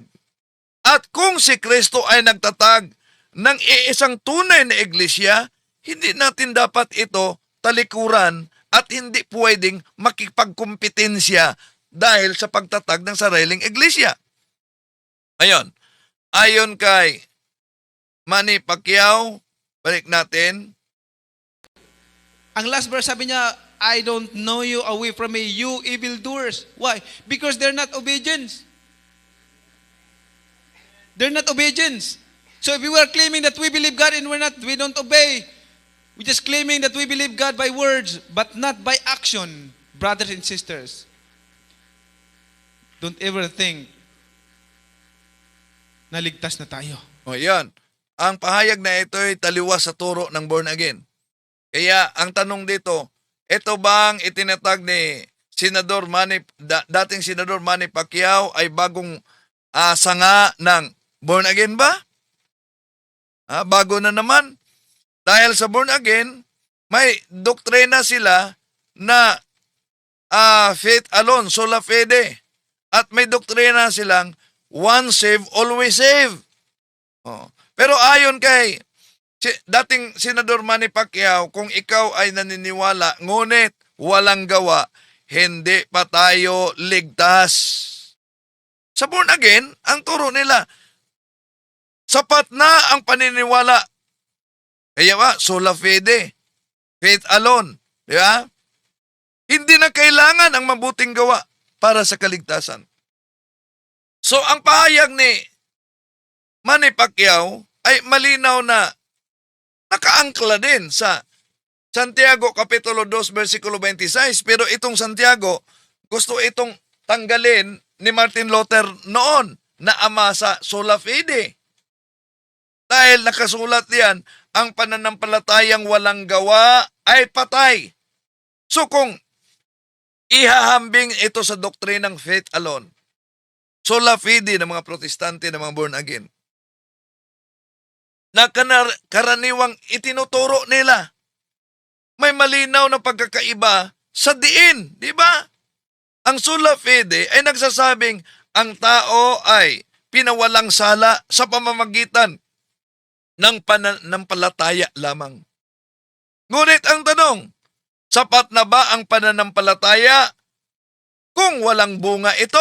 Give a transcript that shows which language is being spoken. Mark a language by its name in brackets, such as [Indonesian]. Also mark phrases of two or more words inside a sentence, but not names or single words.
[Filipino] At kung si Kristo ay nagtatag ng iisang tunay na iglesia, hindi natin dapat ito talikuran at hindi pwedeng makipagkumpetensya dahil sa pagtatag ng sariling iglesia. Ayon kay Manny Pacquiao, balik natin. Ang [English] last verse [Filipino] sabi niya, [English] I don't know you, away from me, you evildoers. Why? Because they're not obedient. They're not obedient. So if we were claiming that we believe God and we don't obey, we're just claiming that we believe God by words, but not by action, brothers and sisters. Don't ever think [Filipino] na ligtas na tayo. O yan, ang pahayag na ito ay taliwas sa turo ng [English] born again. [Filipino] Kaya ang tanong dito, ito bang itinatag ni dating Senador Manny Pacquiao ay bagong sanga ng [English] born again [Filipino] ba? Bago na naman. Dahil sa [English] born again, [Filipino] may doktrina sila na [English] faith alone, [Latin] sola fide. [Filipino] At may doktrina silang [English] once saved, always saved. [Filipino] Pero ayon kay dating Senador Manny Pacquiao, kung ikaw ay naniniwala, ngunit walang gawa, hindi pa tayo ligtas. Sa [English] born again, [Filipino] ang turo nila, sapat na ang paniniwala. Kaya [Latin] sola fide, [English] faith alone. [Filipino] Di ba? Hindi na kailangan ang mabuting gawa para sa kaligtasan. So, ang pahayag ni Manny Pacquiao ay malinaw na nakaangkla din sa Santiago Kapitulo 2, versikulo 26. Pero itong Santiago, gusto itong tanggalin ni Martin Luther noon na ama sa [Latin] sola fide. [Filipino] Dahil nakasulat diyan, ang pananampalatayang walang gawa ay patay. So kung ihahambing ito sa doktrinang [English] faith alone, [Latin] sola fide [Filipino] ng mga protestante ng mga [English] born again, [Filipino] na karaniwang itinuturo nila, may malinaw na pagkakaiba sa diin, di ba? Ang [Latin] sola fide [Filipino] ay nagsasabing ang tao ay pinawalang sala sa pamamagitan ng pananampalataya lamang. Ngunit ang tanong, sapat na ba ang pananampalataya kung walang bunga ito?